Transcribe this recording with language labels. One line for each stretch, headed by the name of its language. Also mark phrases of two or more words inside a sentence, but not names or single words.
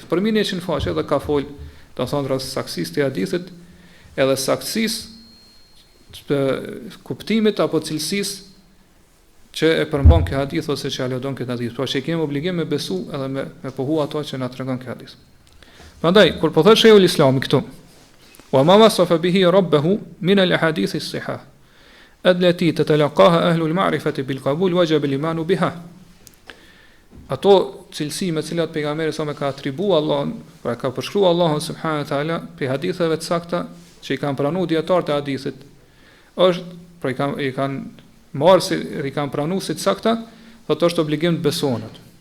Albanian: Për 100 faqe dhe ka fol, do të thonë rreth saksisë të hadithit, edhe saksisë të kuptimit apo cilësisë që e përmban ky hadith ose që aludon këtë hadith. Pra që kemi obligim me besu edhe me pohu ato që na tregon ky hadith. Prandaj kur po thotë Sheikhul Islami këtu,
Arabic: وما وصف به ربه من الأحاديث الصحاح التي تلقاها أهل المعرفة بالقبول وجب الإيمان بها.
Albanian: Ato cilësi me cilat pejgamberi sa më ka atribuar Allahun, pra ka përshkruar Allahun
Arabic: سبحانه وتعالى
Albanian: për haditheve të sakta që i kanë pranuar dietarët e hadithit, është pra i kanë marrë si i kanë pranuar si të sakta, thotë është obligim të besohet.